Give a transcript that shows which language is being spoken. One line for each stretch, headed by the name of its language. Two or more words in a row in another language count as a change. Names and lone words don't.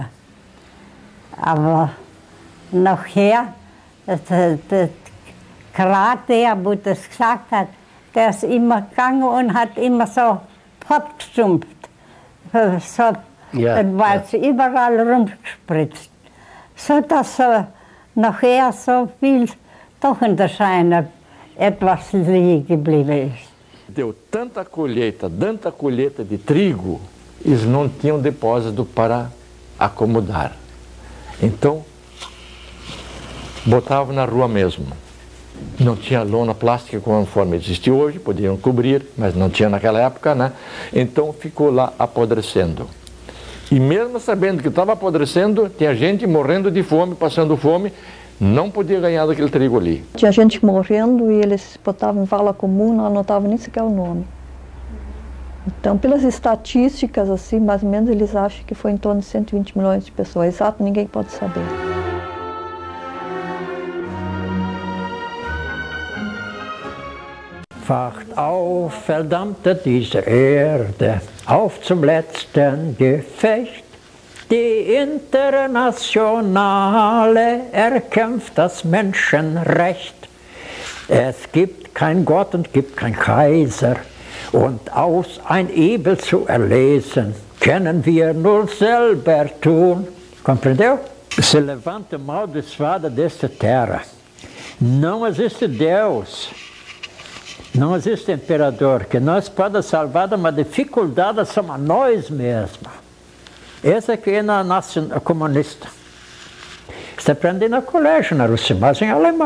German: Aber nachher, gerade der, wo das gesagt hat, der ist immer gegangen und hat immer so fortgestumpft. So, dann war es überall rumgespritzt. So dass nachher so viel doch in der Scheine etwas liegen geblieben ist.
Portuguese: Deu tanta colheita de trigo, eles não tinham depósito para acomodar. Então, botavam na rua mesmo. Não tinha lona plástica conforme existe hoje, podiam cobrir, mas não tinha naquela época, né? Então ficou lá apodrecendo. E mesmo sabendo que estava apodrecendo, tinha gente morrendo de fome, passando fome, não podia ganhar daquele trigo ali. Tinha gente morrendo e eles botavam em vala comum, não anotavam nem sequer o nome. Então, pelas estatísticas, assim, mais ou menos, eles acham que foi em torno de 120 milhões de pessoas. Exato, ninguém pode saber.
German: Wacht auf, verdammte diese Erde, auf zum letzten Gefecht. Die Internationale erkämpft das Menschenrecht. Es gibt kein Gott und gibt kein Kaiser. Und aus ein Übel zu erlesen, können wir nur selber tun.
Portuguese: Compreendeu? Se levanta o amaldiçoado desta terra. Não existe Deus. Não existe imperador que nós possa salvar de uma dificuldade somos nós mesmos. Essa aqui é a nação comunista. Você aprende no colégio, na Rússia, mas em alemão.